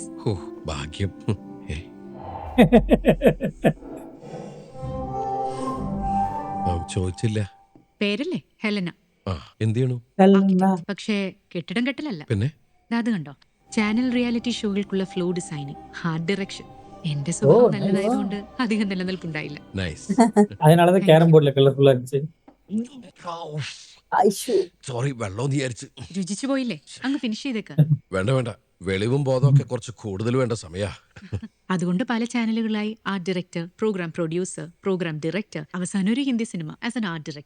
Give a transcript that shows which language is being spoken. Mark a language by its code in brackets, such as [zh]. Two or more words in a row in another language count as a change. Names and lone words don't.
[ml] ഭാഗ്യം. ചോദിച്ചില്ല. പേരല്ലേ ഹെലന. എന്ത് ചെയ്യണു? പക്ഷേ കെട്ടിടം കെട്ടലല്ല. പിന്നെ അത് കണ്ടോ, ചാനൽ റിയാലിറ്റി ഷോകൾക്കുള്ള [en] flow designing, heart direction. [ml] എന്റെ സ്വഭാവം നല്ലതായതുകൊണ്ട് അധികം നിലനിൽപ്പുണ്ടായില്ല. [ta] அதனாலதான் கேரம் போர்டுல கலர்ஃபுல்லா இருந்துச்சு. [ml] സോറി, വെള്ളം വിചാരിച്ചു. രുചിച്ചു പോയില്ലേ? അങ്ങ് ഫിനിഷ് ചെയ്തേക്ക്. വേണ്ട, വെളിവും ബോധമൊക്കെ കുറച്ച് കൂടുതൽ വേണ്ട സമയാ. അതുകൊണ്ട് പല ചാനലുകളായി [en] art director, program producer, program director, [ml] അവസാനം ഒരു ഹിന്ദി സിനിമ [en] as an art director.